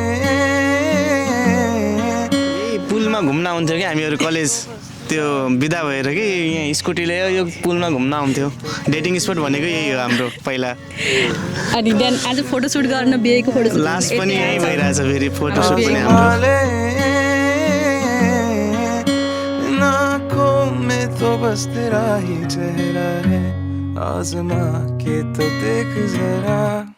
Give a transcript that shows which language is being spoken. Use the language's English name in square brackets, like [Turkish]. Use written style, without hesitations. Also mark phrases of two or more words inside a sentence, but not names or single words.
[Nepali] पुलमा घुम्न आउँथ्यो कि हामीहरू कलेज त्यो बिदा भएर कि यहाँ स्कुटीले यो पुलमा घुम्न आउँथ्यो। डेटिङ स्पट भनेको यही हो हाम्रो पहिला। अनि देन आज फोटोसुट गर्न बिहेको फोटोसुट लास्ट पनि यही भइरहेछ फेरि फोटोसुट पनि हाम्रो। [Hindi] आँखों में तो बस तेरा ही चेहरा है आज़मा के तो देख जरा।